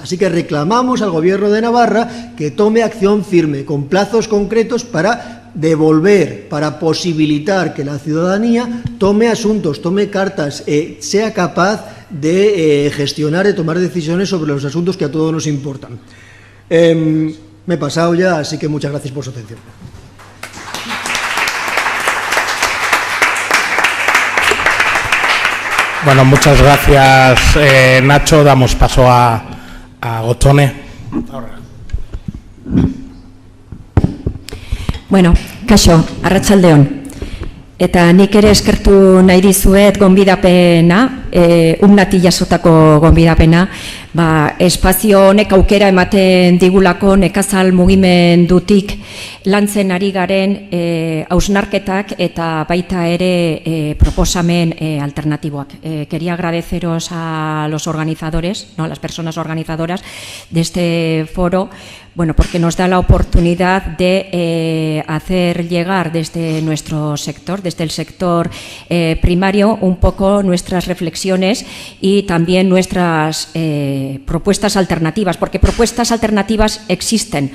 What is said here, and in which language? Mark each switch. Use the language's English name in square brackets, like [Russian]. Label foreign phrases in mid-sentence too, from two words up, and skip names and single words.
[Spanish] Así que reclamamos al Gobierno de Navarra que tome acción firme, con plazos concretos para devolver, para posibilitar que la ciudadanía tome asuntos, tome cartas, sea capaz de gestionar, de tomar decisiones sobre los asuntos que a todos nos importan. Me he pasado ya, así que muchas gracias por su atención. Bueno, muchas gracias, Nacho. Damos paso a Gotzone. [Basque] Bueno, kaixo, arratsaldeon. Eta nik ere eskertu nahi dizuet gonbidapena, umnati jasotako gonbidapena, espazio honek aukera ematen digulako nekazal mugimendutik lantzen ari garen hausnarketak eta baita ere proposamen alternatiboak. [Spanish] Quería agradeceros a los organizadores, ¿no?, a las personas organizadoras de este foro, bueno, porque nos da la oportunidad de hacer llegar desde nuestro sector, desde el sector primario, un poco nuestras reflexiones y también nuestras propuestas alternativas, porque propuestas alternativas existen.